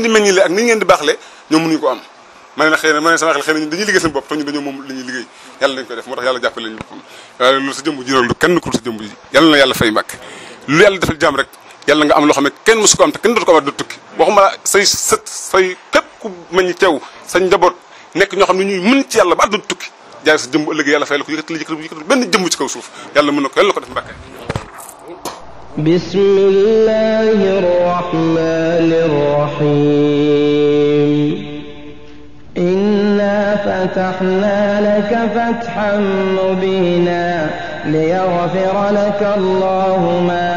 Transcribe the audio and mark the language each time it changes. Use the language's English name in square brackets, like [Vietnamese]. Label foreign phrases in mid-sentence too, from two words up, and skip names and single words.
[Wolof] di meññile ak ni ngeen di baaxle ñoom mënuñu ko am ma ne na xëy na ma ne sama xel xëy na dañuy liggéey seen bopp te ñu dañoo moom li ñuy liggéey yàlla dañ koy def moo tax yàlla jàppale ñu boppam waaye loolu sa jëmb ji loolu kenn ku sa jëmb ji yàlla na yàlla fay Mbàkke lu yàlla defal jàmm rek yàlla nga am loo xam ne kenn mësu ko am te kenn dootu ko amaat du tukki waxuma la say sët say képp ku meññ teew sa njaboot nekk ñoo xam ne ñuy mën ci yàlla ba àdduna tukki jaay sa jëmb ëllëg yàlla fay la ko yëkkati benn jëmb ci kaw suuf yàlla mën na ko yàlla ko def Mbàkke [Arabic] بسم الله الرحمن الرحيم فتحنا لك فتحا مبينا ليغفر لك الله ما